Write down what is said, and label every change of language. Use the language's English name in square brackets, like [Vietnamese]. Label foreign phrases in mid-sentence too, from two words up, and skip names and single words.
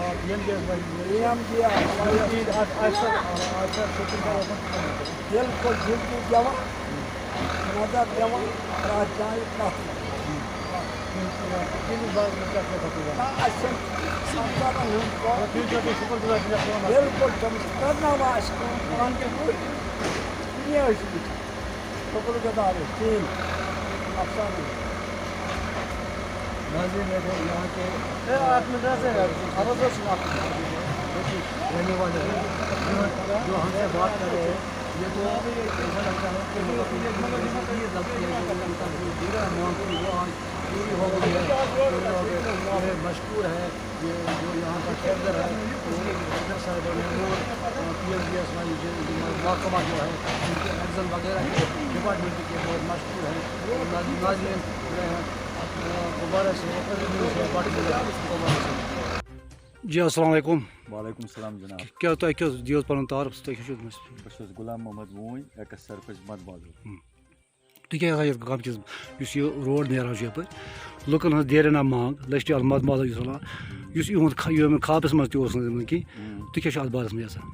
[Kashmiri] بالکل ڈیوٹی دِوان نظر دِوان پرٛٮ۪تھ جایہِ پرٛٮ۪تھ اَسہِ چھِنہٕ بالکل تِم چھِ کَرناوان اَسہِ کٲم پانہٕ تہِ وٕچھ کِہیٖنۍ ٲسۍ وٕچھان شُکُر گُزار أسۍ کِہیٖنۍ افسانہٕ [Urdu] ناظرین دیکھو یہاں کے رہنے والے ہیں جو ہم سے بات کر رہے ہیں، یہ تو ایسا لگتا ہے کہ وہ آج پوری ہو گئی ہے۔ مشکور ہے یہ جو یہاں کا ٹھیکیدار ہے صاحب PMGSY محکمہ جو ہے، ان کے ایگزن وغیرہ کے ڈپارٹمنٹ کے بہت مشکور ہیں۔ ناظرین جی السلام علیکم۔ وعلیکم السلام جناب۔ [Kashmiri] کیا تۄہہِ کیٛاہ دِیِو پَنُن تعارُف تُہۍ کیٛاہ چھِو؟ بہٕ چھُس غلام محمد ووٗنۍ ایٚکٕس سرپنچ مدمادو۔ تُہۍ کیٛاہ آسان یَتھ گامکِس یُس یہِ روڈ نیران چھُ یَپٲرۍ لُکَن ہٕنٛز دیرِنا منٛگ لٔشٹیال مدمادو یُس وَنان یُس یِہُنٛد یِمن خابَس منٛز تہِ اوس نہٕ یِمن کِہیٖنۍ، تُہۍ کیٛاہ چھُ اَتھ بارَس منٛز یَژھان؟